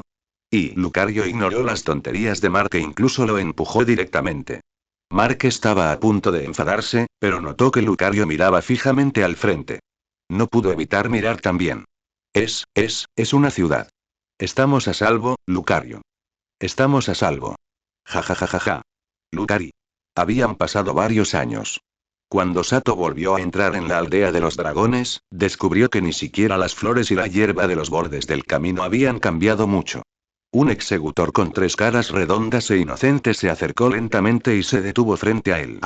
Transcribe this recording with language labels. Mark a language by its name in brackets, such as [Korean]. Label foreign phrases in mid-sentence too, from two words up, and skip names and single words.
[Spanish] Y Lucario ignoró las tonterías de Mark e incluso lo empujó directamente. Mark estaba a punto de enfadarse, pero notó que Lucario miraba fijamente al frente. No pudo evitar mirar también. Es una ciudad. Estamos a salvo, Lucario. Estamos a salvo. Ja ja ja ja ja. Lucari. Habían pasado varios años. Cuando Sato volvió a entrar en la aldea de los dragones, descubrió que ni siquiera las flores y la hierba de los bordes del camino habían cambiado mucho. Un executor con tres caras redondas e inocentes se acercó lentamente y se detuvo frente a él.